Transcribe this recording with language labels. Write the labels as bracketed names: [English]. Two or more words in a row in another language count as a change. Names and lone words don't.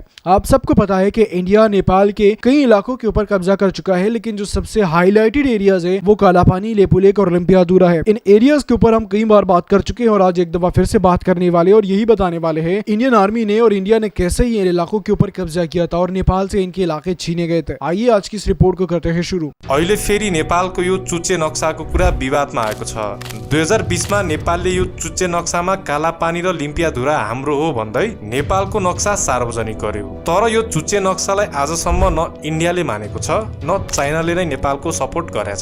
[Hindi] आप सबको पता है कि इंडिया नेपाल के कई इलाकों के ऊपर कब्जा कर चुका है, लेकिन जो सबसे [English] highlighted areas [Hindi] है वो कालापानी, लेपुलेख और लिम्पियादुरा है। इन एरियाज के ऊपर हम कई बार बात कर चुके हैं और आज एक दफा फिर से बात करने वाले और यही बताने वाले हैं इंडियन आर्मी ने और इंडिया ने कैसे ये इलाकों के ऊपर कब्जा किया था और नेपाल से इनके इलाके छीने गए थे। आइए आज की इस रिपोर्ट को करते हैं शुरू। [Nepali] अहिले फेरि नेपालको यो चुच्चे नक्साको कुरा विवादमा आएको छ। 2020 मा नेपालले यो चुच्चे नक्सामा कालापानी र लिम्पियाधुरा हाम्रो हो भन्दै नेपालको नक्सा सार्वजनिक गर्यो। तर यो चुच्चे नक्सालाई आजसम्म न इन्डियाले मानेको छ न चाइनाले नै नेपालको सपोर्ट गरेछ।